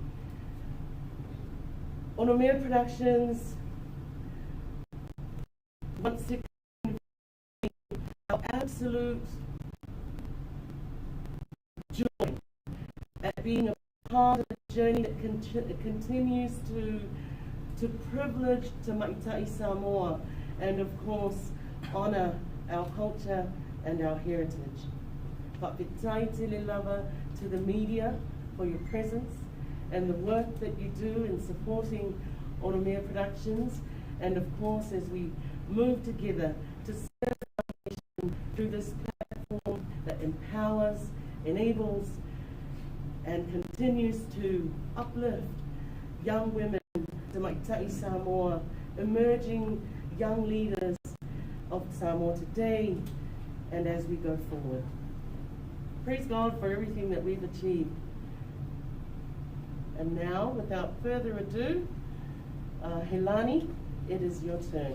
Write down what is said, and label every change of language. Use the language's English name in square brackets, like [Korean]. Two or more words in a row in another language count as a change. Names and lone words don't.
[English] Onomea Productions wants to convey our absolute joy at being a part of the journey that continues to privilege Te Maitai Samoa and of course honour our culture and our heritage. [Samoan] Papitai te lava [English] to the media for your presence and the work that you do in supporting Onomea Productions, and of course as we move together to serve our nation through this platform that empowers, enables, and continues to uplift young women, Te Maitai Samoa, emerging young leaders of Samoa today and as we go forward. Praise God for everything that we've achieved. And now, without further ado, Helani, it is your turn.